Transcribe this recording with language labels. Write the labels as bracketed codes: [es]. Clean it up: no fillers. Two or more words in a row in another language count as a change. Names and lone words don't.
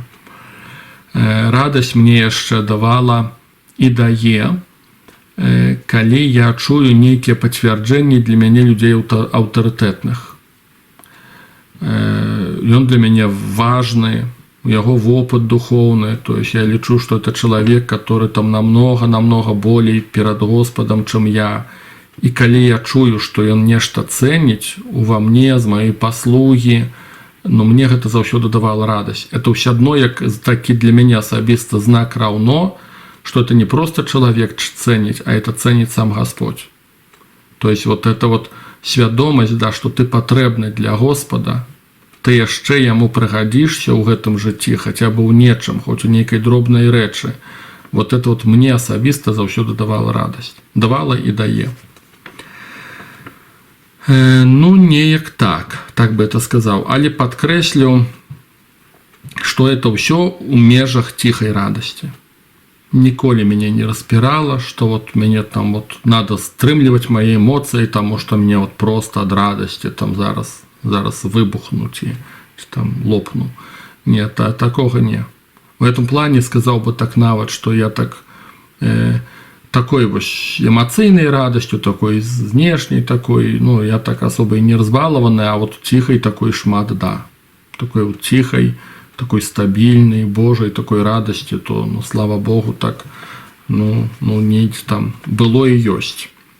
[be] Радасць мне яшчэ давала і дае, калі я чую нейкія пацвярджэнні для мяне людзей аўтарытэтных. Ён для мяне важны, у яго вопыт духоўны, [ru] то есть [be] я лічу, што это чалавек, [ru] который там намного болей перад Господам, чым я. [be] І калі я чую, што ён нешта цэніць ува мне, з маёй паслугі, ну мне гэта заўсёды давала радасць. Это ўсё адно, як такі для мяне асабіста знак раўно, што это не просто чалавек цэніць, а это цэніць сам Господь. [ru] То есть вот это вот [be] свядомасць, да, што ты патрэбны для Господа, ты яшчэ яму прыгадзішся ў гэтым жыцці, хаця бы ў нечым, хоць у нейкай дробнай рэчы. [ru] Вот это вот [be] мне асабіста заўсёды давала радасць. Давала і дае. Ну, неяк так бы это сказаў. Але падкрэслю, што это ўсё ў межах ціхай радасці. Ніколі мяне не распірала, што вот мяне там вот надо стрымліваць мае эмоцыі, таму што мне вот просто ад радасці там зараз выбухну ці там лопну. Не, такога не. [ru] В этом плане [be] сказаў бы так нават, што я такой вось эмацыйнай радасцю, такой знешняй такой, ну я так асоба і не разбалаваны, а вот ціхай такой шмат, да. Такой вот ціхай, такой стабільнай, Божай такой радасці, то, ну, слава Богу, так, ну нейкі там было і ёсць.